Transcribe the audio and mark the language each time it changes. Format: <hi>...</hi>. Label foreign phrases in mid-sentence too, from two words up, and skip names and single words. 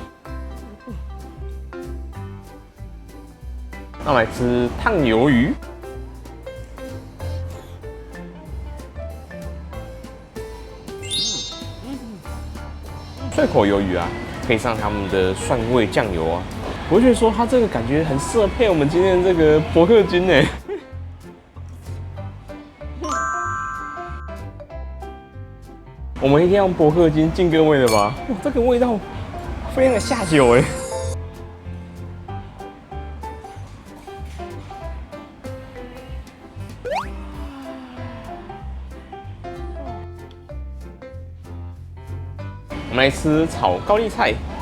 <zh>那我來吃燙魷魚。脆口魷魚啊，配上他們的蒜味醬油啊，我就覺得說它這個感覺很適合配我們今天的這個伯克金哎。我們一定要用伯克金敬各位的吧？哇，這個味道非常的下酒哎。我們來吃炒高麗菜。</zh>